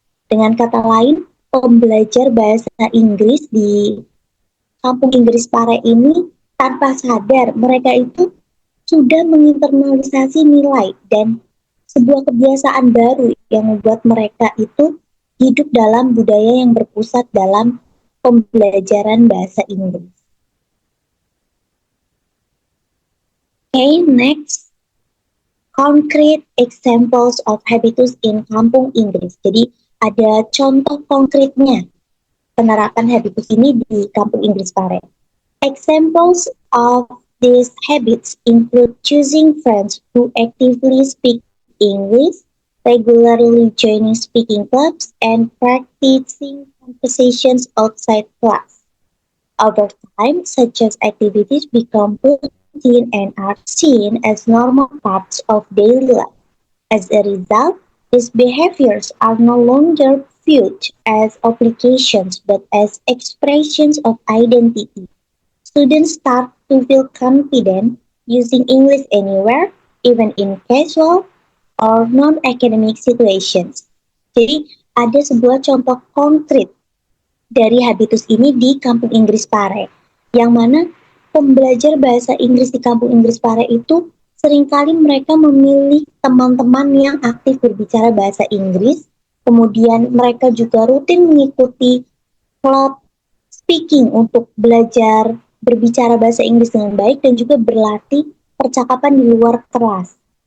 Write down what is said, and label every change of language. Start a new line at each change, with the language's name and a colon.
Indonesian: Dengan kata lain, pembelajar bahasa Inggris di kampung Inggris Pare ini tanpa sadar mereka itu sudah menginternalisasi nilai dan sebuah kebiasaan baru yang membuat mereka itu hidup dalam budaya yang berpusat dalam pembelajaran bahasa Inggris.
English: Okay, next. Concrete examples of habitus in kampung Inggris.
Indonesian: Jadi ada contoh konkretnya penerapan habitus ini di kampung Inggris Pare.
English: Examples of these habits include choosing friends who actively speak English, regularly joining speaking clubs, and practicing conversations outside class. Over time, such as activities become routine and are seen as normal parts of daily life. As a result, these behaviors are no longer viewed as obligations but as expressions of identity. Students start to feel confident using English anywhere, even in casual or non-academic situations.
Indonesian: Jadi, ada sebuah contoh konkret dari habitus ini di kampung Inggris Pare, yang mana pembelajar bahasa Inggris di kampung Inggris Pare itu seringkali mereka memilih teman-teman yang aktif berbicara bahasa Inggris, kemudian mereka juga rutin mengikuti klub speaking untuk belajar berbicara bahasa Inggris dengan baik dan juga berlatih percakapan di luar kelas.